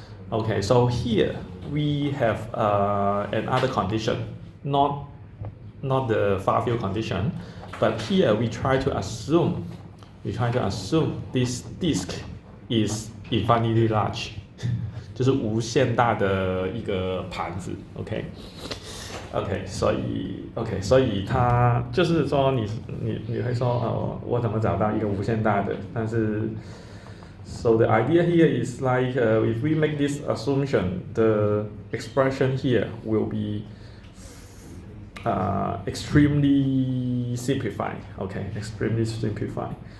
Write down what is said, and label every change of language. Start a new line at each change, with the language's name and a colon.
English: Okay, so here we have another condition, not the far field condition, but here we try to assume this disk is infinitely large.
Chinese: 就是无限大的一个盘子 ，OK， 所以它就是说你会说我怎么找到一个无限大的？但是
English: so the idea here is like if we make this assumption, the expression here will be extremely simplified. Okay, extremely simplified.